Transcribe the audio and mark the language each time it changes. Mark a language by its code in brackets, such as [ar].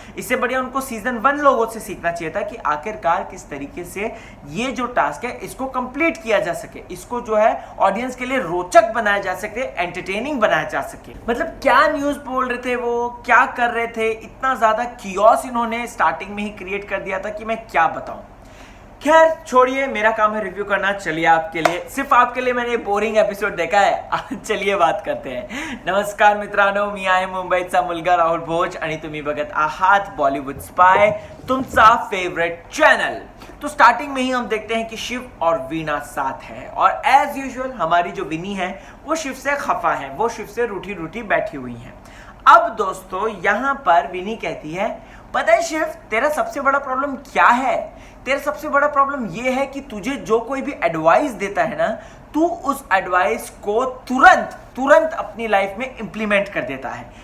[hi] इससे बढ़िया उनको सीजन 1 लोगों से सीखना चाहिए था कि आखिरकार किस तरीके से ये जो टास्क है इसको कंप्लीट किया जा सके, इसको जो है ऑडियंस के लिए रोचक बनाया जा सके, एंटरटेनिंग बनाया जा सके। मतलब क्या न्यूज बोल रहे थे वो, क्या कर रहे थे, इतना ज्यादा कियोस इन्होंने स्टार्टिंग में ही क्रिएट कर दिया था कि मैं क्या बताऊं। खैर छोड़िए, मेरा काम है रिव्यू करना। चलिए आपके लिए, सिर्फ आपके लिए मैंने बोरिंग एपिसोड देखा है। चलिए बात करते हैं। [mr] नमस्कार मित्रांनो, मी आहे मुंबईचा मुलगा राहुल भोज आणि तुम्ही बघत आहात बॉलीवुड स्पाय, तुमचा फेवरेट चैनल। [hi] तो स्टार्टिंग में ही हम देखते हैं कि शिव और वीणा साथ है, और एज यूजुअल हमारी जो विनी है वो शिव से खफा है, वो शिव से रूठी रूठी बैठी हुई है। अब दोस्तों यहां पर विनी कहती है, पता है शिव तेरा सबसे बड़ा प्रॉब्लम क्या है? तेरा सबसे बड़ा प्रॉब्लम यह है कि तुझे जो कोई भी एडवाइस देता है ना, तू उस एडवाइस को तुरंत अपनी लाइफ में इंप्लीमेंट कर देता है।